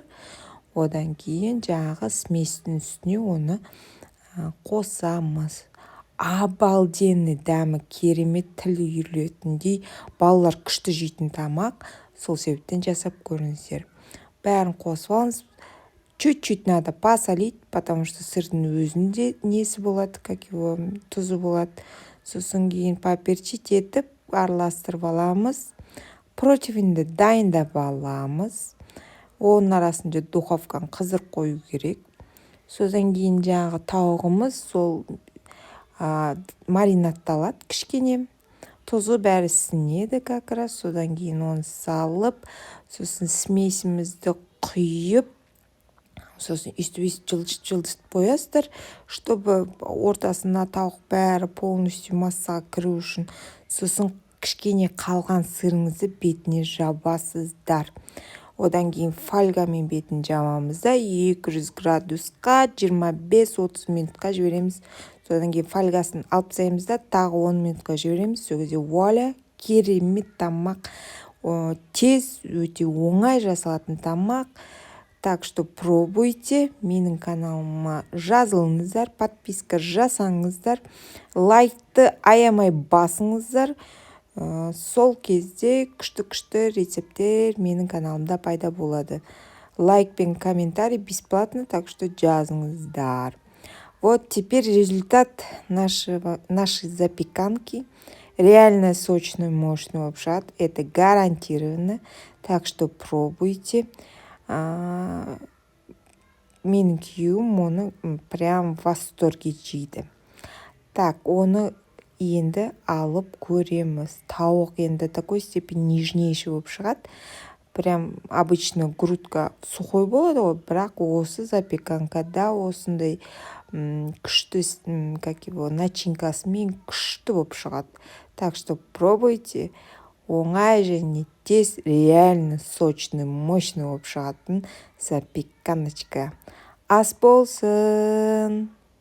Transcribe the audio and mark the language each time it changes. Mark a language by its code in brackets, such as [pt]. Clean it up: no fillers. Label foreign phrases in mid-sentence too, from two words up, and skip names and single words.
[kk] Одан кейін жаңағы сместің үстіне оны қосамыз. Обалденный дәмі, керемет, тіл үйірілетіндей, балалар күшті жейтін тамақ, сол себептен жасап көріңіздер. Бәрін қосып алыңыз. [ru] Чуть-чуть надо посолить, потому что [kk] сырдың өзінде несі болады, тұзы болады. Сосын кейін поперчить етіп, араластырып аламыз. Противенді дайындап аламыз. Оның арасында духовканы қыздырып қою керек. Содан кейін жаңағы тауығымыз сол маринадталады кішкене. Тұзы бәрі сіңеді [ru] как раз. [kk] Содан кейін оны салып, сосын смесімізді құйып, сосын үсті жылжытып қоясыздар, чтобы ортасына тауық бәрі полностью массаға кіру үшін. Сосын кішкене қалған сырыңызды бетіне жабасыздар. Одан кейін фольгамен бетін жабамыз да 200 градусқа 25-30 минутқа жібереміз. Содан кейін фольгасын алып тастаймыз да, тағы 10 минутқа жібереміз. Сол кезде вуаля, керемет тамақ. Тез, өте оңай жасалатын тамақ. [ru] Так что пробуйте. [kk] Менің каналыма жазылыңыздар, подписка жасаңыздар, лайкты аямай басыңыздар. Сол кезде күшті рецепттер менің каналымда пайда болады. Лайк пен комментарий [ru] бесплатно, так что [kk] жазыңыздар. [ru] Вот теперь результат нашей запеканки. Реально сочный, мощный обжат. Это гарантированно. Так что пробуйте. [kk] Менің күйеуім оны [ru] прям в восторге [kk] жейді. Так, оны енді алып көреміз. Тауық енді [ru] такой степень нежнейший [kk] болып шығады. [ru] Прям обычно грудка сухой [kk] болады ғой, бірақ осы запеканкада осындай күшті, начинкасымен күшті болып шығады. [ru] Так что пробуйте. [kk] Оңай және тез, [ru] реально сочный, мощный [kk] болып шығатын запеканочка. Ас болсын!